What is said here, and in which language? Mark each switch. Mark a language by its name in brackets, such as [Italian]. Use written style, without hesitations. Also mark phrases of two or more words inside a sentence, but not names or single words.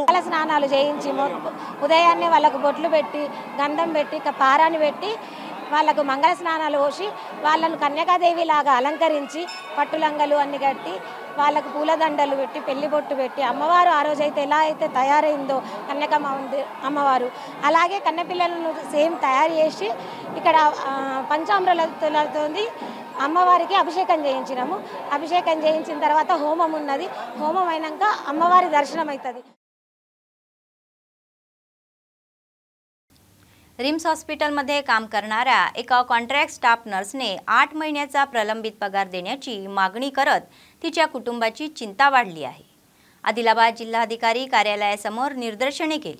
[Telugu] స్నానాలు చేయించి ఉదయాన్నే వాళ్ళకు బొట్లు పెట్టి గంధం పెట్టి పారాన్ని పెట్టి వాళ్ళకు మంగళ స్నానాలు పోసి వాళ్ళను కన్యకాదేవి లాగా అలంకరించి పట్టులంగలు అన్ని కట్టి వాళ్ళకు పూలదండలు పెట్టి పెళ్లి బొట్టు పెట్టి అమ్మవారు ఆ రోజైతే ఎలా అయితే తయారైందో కన్యకమ్మ అమ్మవారు అలాగే కన్నెపిల్లలను సేమ్ తయారు చేసి ఇక్కడ పంచామృతాలతో అమ్మవారికి అభిషేకం చేయించినాము. అభిషేకం చేయించిన తర్వాత హోమం ఉన్నది. హోమం అయినాక అమ్మవారి దర్శనం అవుతుంది. [Marathi] रिम्स हॉस्पिटलमध्ये काम करणाऱ्या एका कॉन्ट्रॅक्ट स्टाफ नर्सने 8 महिन्याचा प्रलंबित पगार देण्याची मागणी करत तिच्या कुटुंबाची चिंता वाढली आहे. आदिलाबाद जिल्हाधिकारी कार्यालयासमोर निदर्शने केली.